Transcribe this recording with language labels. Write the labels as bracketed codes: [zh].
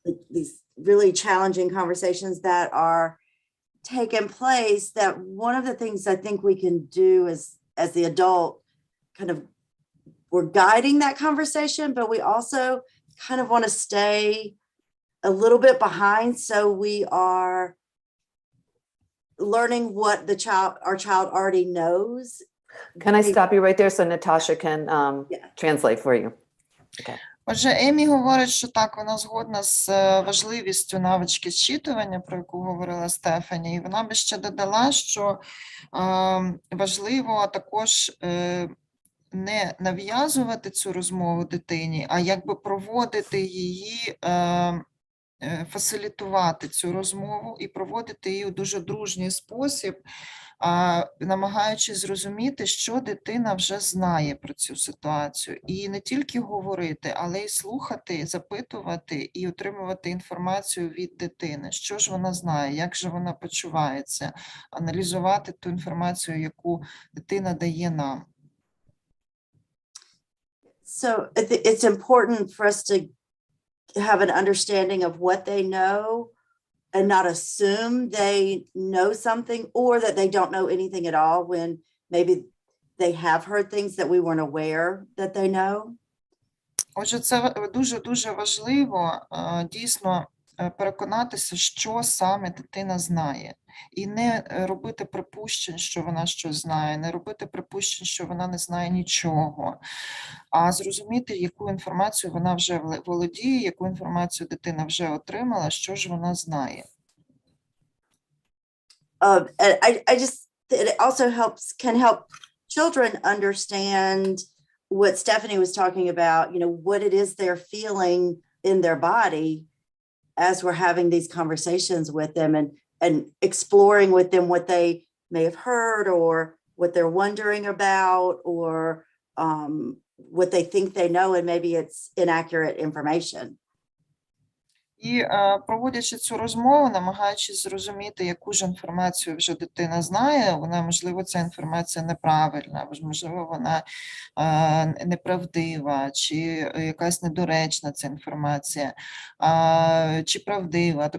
[en] these really challenging conversations that are taking place, that one of the things I think we can do as the adult, kind of, we're guiding that conversation, but we also kind of want to stay a little bit behind so we are learning what our child already knows. Can I stop you right there so Natasha can translate for you? Okay. [uk] Отже, Емі говорить, що так, вона згодна з важливістю навички зчитування, про яку говорила Стефані, і вона би ще додала, що важливо також не нав'язувати цю розмову дитині, а якби проводити її, фасилітувати цю розмову і проводити її у дуже дружній спосіб, намагаючись зрозуміти, що дитина вже знає про цю ситуацію. І не тільки говорити, але й слухати, запитувати і отримувати інформацію від дитини. Що ж вона знає, як же вона почувається, аналізувати ту інформацію, яку дитина дає нам. [en] So it's important for us to have an understanding of what they know and not assume they know something or that they don't know anything at all when maybe they have heard things that we weren't aware that they know. [uk] Отже, це дуже-дуже важливо дійсно переконатися, що саме дитина знає. І не робити припущень, що вона щось знає, не робити припущень, що вона не знає нічого, а зрозуміти, яку інформацію вона вже володіє, яку інформацію дитина вже отримала, що ж вона знає. [en] I just, it also can help children understand what Stephanie was talking about, what it is they're feeling in their body as we're having these conversations with them and exploring with them what they may have heard or what they're wondering about or what they think they know, and maybe it's inaccurate information. [uk] І проводячи цю розмову, намагаючись зрозуміти, яку ж інформацію вже дитина знає, можливо, ця інформація неправильна, можливо, вона неправдива, чи якась недоречна ця інформація, чи правдива.